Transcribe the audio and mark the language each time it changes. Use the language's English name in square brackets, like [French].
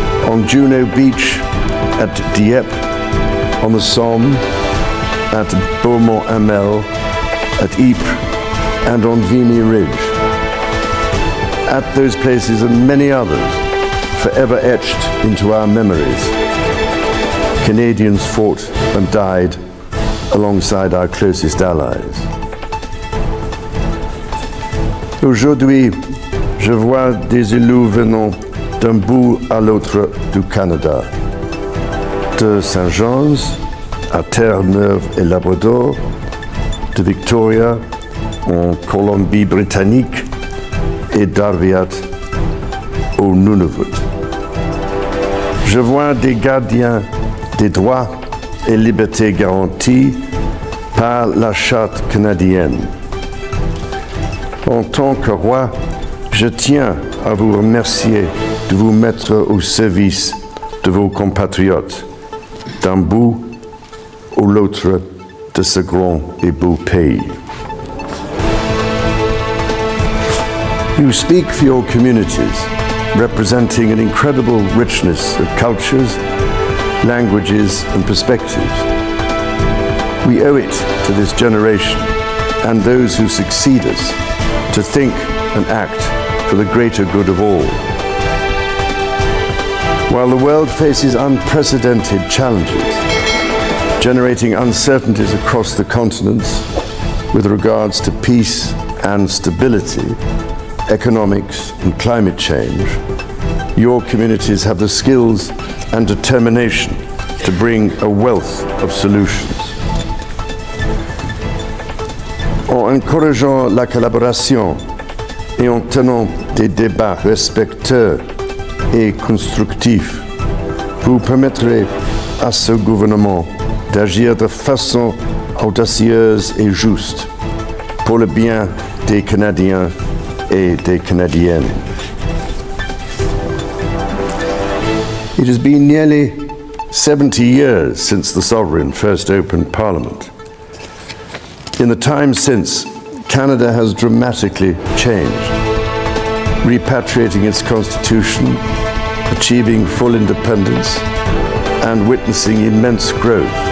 [English] On Juno Beach, at Dieppe, on the Somme, at Beaumont-Hamel, at Ypres, and on Vimy Ridge. At those places and many others, forever etched into our memories, Canadians fought and died alongside our closest allies. [French] Aujourd'hui, je vois des élus venant d'un bout à l'autre du Canada, de Saint-Jean's à Terre-Neuve et Labrador, de Victoria en Colombie-Britannique et d'Arviat au Nunavut. Je vois des gardiens des droits et libertés garantis par la Charte canadienne. En tant que roi, je tiens à vous remercier de vous mettre au service de vos compatriotes, d'un bout ou l'autre de ce grand et beau pays. [English] You speak for your communities, representing an incredible richness of cultures, languages, and perspectives. We owe it to this generation and those who succeed us to think and act for the greater good of all. While the world faces unprecedented challenges, generating uncertainties across the continents with regards to peace and stability, economics and climate change, your communities have the skills and determination to bring a wealth of solutions. [French] En encourageant la collaboration et en tenant des débats respectueux et constructif. Vous permettrez à ce gouvernement d'agir de façon audacieuse et juste pour le bien des Canadiens et des Canadiennes. [English] It has been nearly 70 years since the Sovereign first opened Parliament. In the time since, Canada has dramatically changed, repatriating its constitution, achieving full independence, and witnessing immense growth.